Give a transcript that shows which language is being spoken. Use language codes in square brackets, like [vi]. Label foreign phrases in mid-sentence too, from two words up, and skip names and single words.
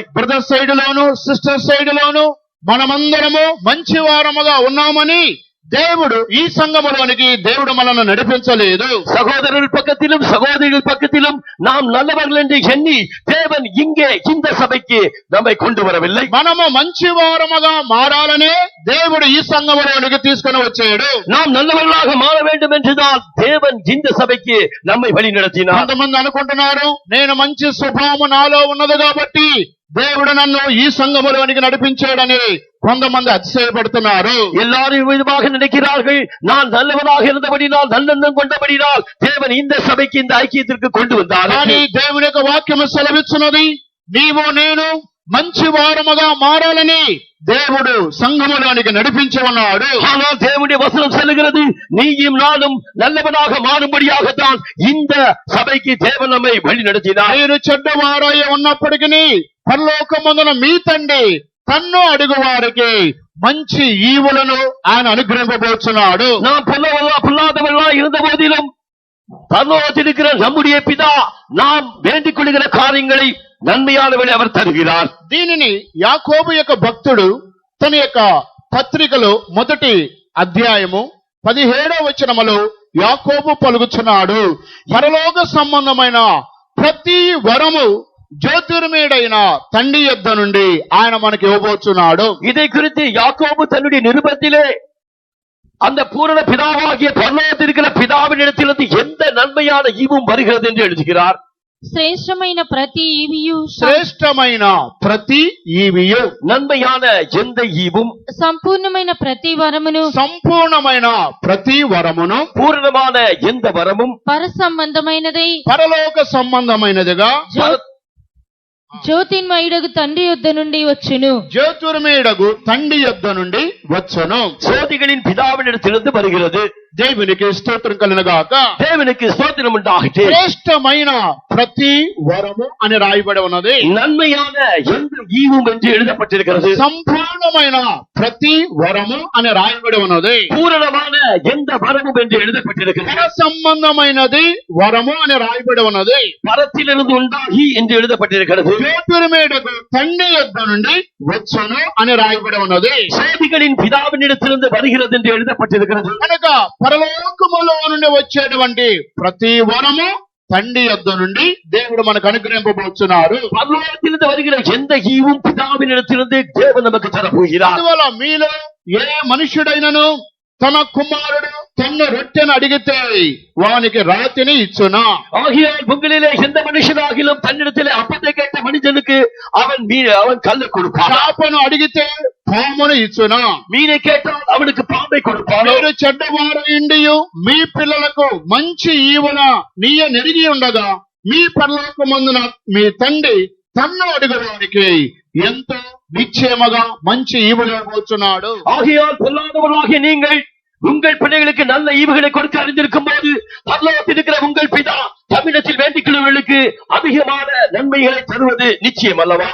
[en] brother side [te] లోను [en] sister side [te] లోను మనమందరము మంచి వారముగా ఉన్నామని దేవుడు ఈ సంఘములోనికి దేవుడు మనల్ని నడిపించలేదు. [ta] சகோதரர்கள் பக்கத்திலும் சகோதரிகள் பக்கத்திலும் நாம் நல்லவர்கள் என்று எண்ணி தேவன் இங்கே இந்த சபைக்கு நம்மை கொண்டு வரவில்லை. [te] మనము మంచి వారముగా మారాలనే దేవుడు ఈ సంఘములోనికి తీసుకుని వచ్చాడు. [ta] நாம் நல்லவர்களாக மாற வேண்டும் என்றுதான் தேவன் இந்த சபைக்கு நம்மை வழி நடத்தினார். [te] కొంతమంది అనుకుంటున్నారు నేను మంచి స్వభావం నాలో ఉన్నది కాబట్టి దేవుడు నన్ను ఈ సంఘములోనికి నడిపించాడని కొంతమంది అతిశయపడుతున్నారు. [ta] எல்லாரும் விதமாக நினைக்கிறார்கள், நான் நல்லவனாக இருந்தபடினால் நல்லெண்ணம் கொண்டபடினால் தேவன் இந்த சபைக்கு இந்த ஐக்கியத்திற்கு கொண்டு வந்தார். [te] కానీ దేవుని యొక్క వాక్యము సెలవిస్తున్నది నీవు నేను మంచి వారముగా మారాలని దేవుడు సంఘములోనికి నడిపించి ఉన్నాడు. [ta] ஆனால் தேவனுடைய வசனம் சொல்லுகிறது நீயும் நானும் நல்லவனாக மாறும்படியாகத்தான் இந்த சபைக்கு தேவன் நம்மை வழி நடத்தினார். [te] మీరు చెడ్డవారై ఉన్నప్పటికీ పరలోకమందున మీ తండ్రి తన్ను అడుగు వారికి మంచి ఈవులను ఆయన అనుగ్రహింపబోతున్నాడు. [ta] நாம் பொல்லாதவர்களா இருந்த போதிலும் பரலோகத்தில் இருக்கிற நம்முடைய பிதா நாம் வேண்டிக் கொள்கிற காரியங்களை நன்மையானவளை அவர் தருகிறார். [te] దీనిని యాకోబు యొక్క భక్తుడు తన యొక్క పత్రికలో మొదటి అధ్యాయము 17వ వచనములో యాకోబు పలుకుచున్నాడు, పరలోక సంబంధమైన ప్రతి వరము జ్యోతిర్మయుడైన తండ్రి యొద్ద నుండి ఆయన మనకి ఇవ్వబోతున్నాడు. [ta] இதை குறித்து யாக்கோபு தன்னுடைய நிருபத்திலே அந்த பூரண பிதாவாகிய பரலோகத்தில் இருக்கிற பிதாவினிடத்திலிருந்து எந்த நன்மையான ஈவும் வருகிறது என்று எழுதுகிறார். [te] శ్రేష్టమైన ప్రతి ఈవియు శ్రేష్టమైన ప్రతి ఈవియు [ta] நன்மையான எந்த ஈவும் [te] సంపూర్ణమైన ప్రతి వరమును సంపూర్ణమైన ప్రతి వరమును [ta] பூரணமான எந்த வரமும் [te] పర సంబంధమైనదై పరలోక సంబంధమైనదిగా జ్యోతిర్మయుడగు తండ్రి యొద్ద నుండి వచ్చును. జ్యోతిర్మయుడగు తండ్రి యొద్ద నుండి వచ్చును. [ta] சோதிகளின் பிதாவினிடத்திலிருந்து வருகிறது. [te] దేవునికి స్తోత్రం కలుగుగాక. [ta] தேவனுக்கு ஸ்தோத்திரம் உண்டாகட்டும். [te] శ్రేష్టమైన ప్రతి వరము అని రాయబడి ఉన్నది. [ta] நன்மையான எந்த ஈவும் என்று எழுதப்பட்டிருக்கிறது. [te] సంపూర్ణమైన ప్రతి వరము అని రాయబడి ఉన్నది. [ta] பூரணமான எந்த வரமும் என்று எழுதப்பட்டிருக்கிறது. [te] పర సంబంధమైనది వరము అని రాయబడి ఉన్నది. [ta] பரத்திலிருந்து உண்டாகி என்று எழுதப்பட்டிருக்கிறது. [te] జ్యోతిర్మయుడగు తండ్రి యొద్ద నుండి వచ్చును అని రాయబడి ఉన్నది. [ta] சோதிகளின் பிதாவினிடத்திலிருந்து வருகிறது என்று எழுதப்பட்டிருக்கிறது. [te] కనుక పరలోకములో నుండి వచ్చేటువంటి ప్రతి వరము తండ్రి యొద్ద నుండి దేవుడు మనకు అనుగ్రహింపబోతున్నారు. [ta] பரலோகத்திலிருந்து வருகிற எந்த ஈவும் பிதாவினிடத்திலிருந்து தேவன் நமக்கு தரப்போகிறார். [te] అందువల్ల మీలో ఏ మనుషుడైనను తన కుమారుడు తన రొట్టెను అడిగితే వానికి రాతిని ఇచ్చునా? [ta] ஆகையால் உங்களிலே எந்த மனுஷனாகிலும் தன்னிடத்திலே அப்பத்தை கேட்ட மனிதனுக்கு அவன் கல்லை கொடுப்பான். [te] చేపను అడిగితే పామును ఇచ్చునా? [ta] மீனை கேட்டால் அவனுக்கு பாம்பை கொடுப்பான். [te] మీరు చెడ్డవారైండియు మీ పిల్లలకు మంచి ఈవున నీయ నెరిగి ఉండగా మీ పరలోకమందున మీ తండ్రి తన్ను అడుగువారికి ఎంతో నిశ్చయముగా మంచి ఈవులు ఇవ్వబోతున్నాడు. [ta] ஆகையால் பொல்லாதவர்களாகிய நீங்கள் உங்கள் பிள்ளைகளுக்கு நல்ல ஈவுகளை கொடுக்க அறிந்திருக்கும் போது பரலோகத்தில் இருக்கிற உங்கள் பிதா தமிழத்தில் வேண்டிக் கொள்ளுவர்களுக்கு அதிகமான நன்மைகளை தருவது நிச்சயம் அல்லவா?